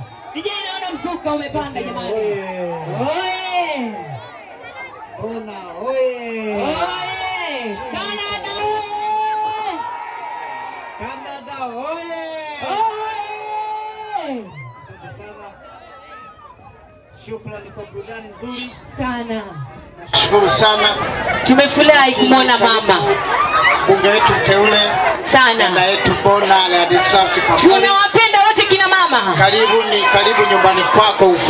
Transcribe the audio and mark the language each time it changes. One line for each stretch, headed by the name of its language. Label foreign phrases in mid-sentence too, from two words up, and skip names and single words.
Swahili: DJ naona mzuka umepanda jamani. Oye. Oye. Bona oye. Oye. Canada oye. Canada oye. Oye. Asante sana. Shukrani kwa burudani nzuri. Sana. Nashukuru sana. Tumefurahi kumwona mama. Bunge wetu mteule. Sana. Dada yetu Bona la Distrasi kwa kweli. Tunawapenda wote kina mama. Karibu nyumbani kwako huku.